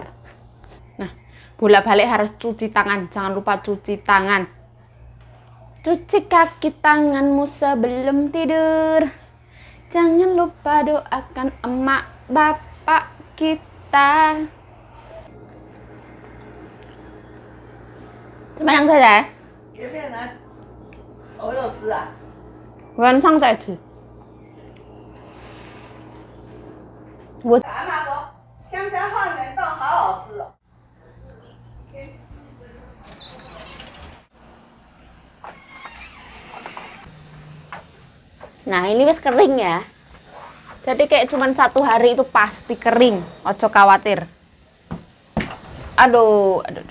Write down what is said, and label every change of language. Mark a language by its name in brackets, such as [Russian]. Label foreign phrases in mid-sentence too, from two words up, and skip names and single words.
[Indonesian] Nah, bolak-balik harus cuci tangan, jangan lupa cuci tangan. Cuci kaki tanganmu sebelum tidur. Jangan lupa doakan emak bapak kita. Semayang saja. [Chinese] 前面呢，鹅肉丝啊，晚上再吃。阿妈说香蕉放冷冻好好吃哦。 [Indonesian] Nah, ini wis kering ya. Jadi kayak cuman 1 hari itu pasti kering. [Javanese] Ojo khawatir. Aduh.